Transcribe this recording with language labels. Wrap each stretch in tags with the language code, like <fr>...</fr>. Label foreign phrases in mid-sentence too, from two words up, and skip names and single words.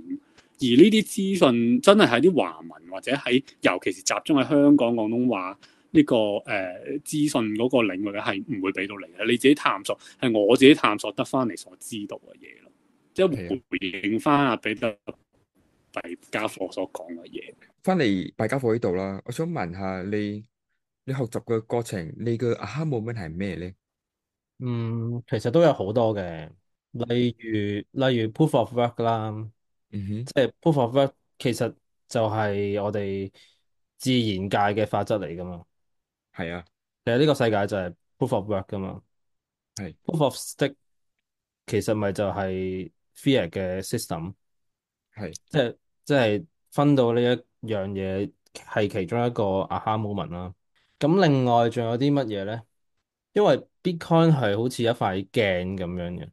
<yue>而呢啲資訊真係喺啲華文或者喺尤其是集中喺香港廣東話呢個資訊嗰個領域咧，係唔會俾到你嘅。你自己探索係我自己探索得翻嚟所知道嘅嘢咯，即係回應翻阿彼得幣家伙所講嘅嘢。翻嚟幣家伙呢度啦，我想問下你學習嘅過程，你嘅</yue> <en>aha moment</en> <yue>係咩咧？其實都有好多嘅，例如</yue> <en>proof of work</en> <yue>啦，嗯哼，即係</yue> <en>proof of work</en> <yue>其實就係我哋自然界嘅法則嚟噶嘛。係啊，其實呢個世界就係</yue> <en>proof of work</en> <yue>噶嘛係，</yue> <en>proof of stake</en> <yue>其實咪就係 fiat 嘅 system，係，即係即係分到呢一樣嘢係其中一個</yue> <en>aha moment</en> <yue>啦。咁另外仲有啲乜嘢咧？因為 Bitcoin 係好似一塊鏡咁樣嘅。</yue>